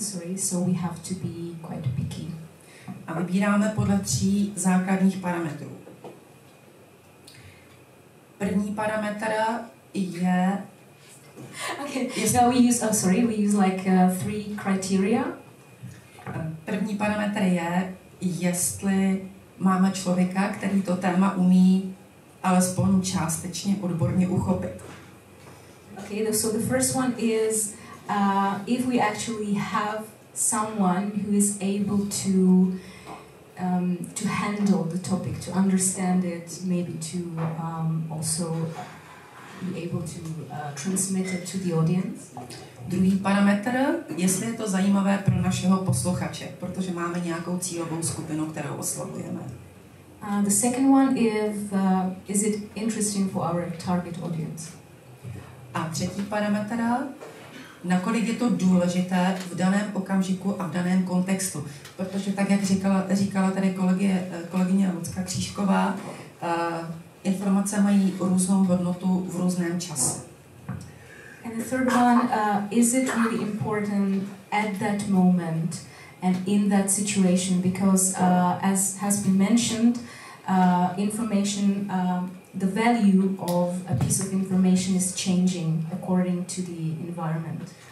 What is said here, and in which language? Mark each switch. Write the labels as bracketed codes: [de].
[en] Sorry, so we have to be quite picky. [cs] A vybíráme podle 3 základních parametrů. První parametr je... [en] Okay, now we use like 3 criteria. [cs] První parametr je, jestli máme člověka, který to téma umí alespoň částečně odborně uchopit. [en] Okay, so the first one is if we actually have someone who is able to handle the topic, to understand it, maybe to also be able to transmit it to the audience. [cs] Druhý parametr, jestli je to zajímavé pro našeho posluchače, protože máme nějakou cílovou skupinu, kterou oslovujeme. [en] The second one is it interesting for our target audience? [cs] A třetí parametr, nakolik je to důležité v daném okamžiku a v daném kontextu. Protože tak, jak říkala tady kolegyně Lucka Křížková, informace mají různou hodnotu v různém čase. [en] And the third one, is it really important at that moment and in that situation? Because as has been mentioned, information, the value of a piece of information is changing according to the environment.